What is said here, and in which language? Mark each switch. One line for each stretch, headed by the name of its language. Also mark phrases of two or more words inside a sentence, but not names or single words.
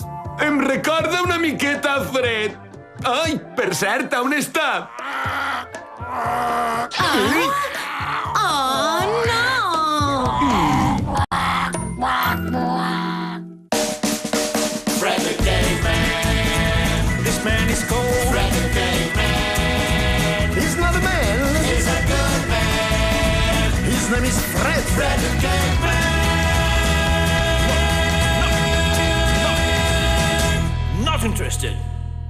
Catalan: Em recorda una miqueta a Fred. Ai, per cert, on està?
English: Oh, no! Fred the Gay Man. This man is cold. Fred the Gay Man. He's not a man. He's a good man. His name is Fred. Fred the Gay Man. Not interested.